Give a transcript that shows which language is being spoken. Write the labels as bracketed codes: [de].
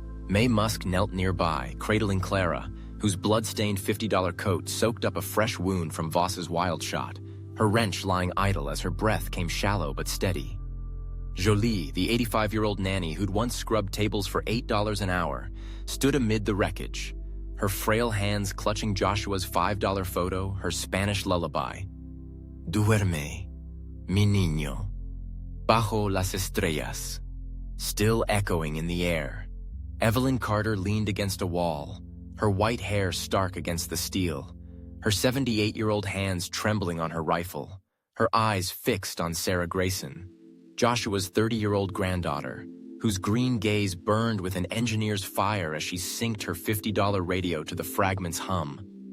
[en] Mae Musk knelt nearby, cradling Clara, whose blood-stained $50 coat soaked up a fresh wound from Voss's wild shot, her wrench lying idle as her breath came shallow but steady. Jolie, the 85-year-old nanny who'd once scrubbed tables for $8 an hour, stood amid the wreckage, her frail hands clutching Joshua's $5 photo, her Spanish lullaby. [es] Duerme, mi niño, bajo las estrellas, [en] still echoing in the air. Evelyn Carter leaned against a wall, her white hair stark against the steel, her 78-year-old hands trembling on her rifle, her eyes fixed on Sarah Grayson, Joshua's 30-year-old granddaughter, whose green gaze burned with an engineer's fire as she synced her $50 radio to the fragment's hum.